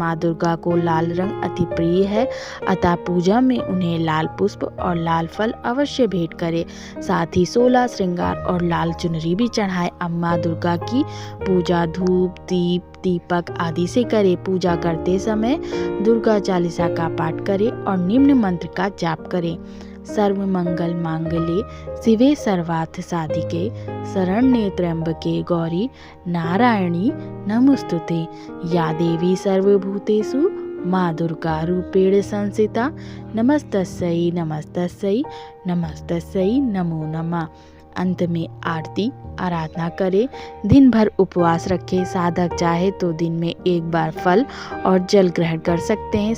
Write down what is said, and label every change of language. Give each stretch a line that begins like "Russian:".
Hindi: माँ दुर्गा को लाल रंग अति प्रिय है, अतः पूजा में उन्हें लाल पुष्प और लाल फल अवश्य भेंट करें। साथ ही 16 श्रृंगार और लाल चुनरी भी चढ़ाएं। अब माँ दुर्गा की पूजा धूप, दीप, दीपक आदि से करें। पूजा करते समय दुर्गा चालीसा का पाठ करें और निम्न मंत्र का जाप करें।
Sanskrit: सर्व मंगल मांगल्ये शिवे सर्वार्थ साधिके शरण्ये त्र्यंबके गौरी नारायणी नमोस्तुते। या देवी सर्वभूतेषु माँ दुर्गा रूपेण संस्थिता। नमस्तस्यै नमस्तस्यै नमस्तस्यै नमो नमः।
Hindi: अंत में आरती आराधना करें। दिन भर उपवास रखें। साधक चाहे तो दिन में एक बार फल और जल ग्रहण कर सकते हैं।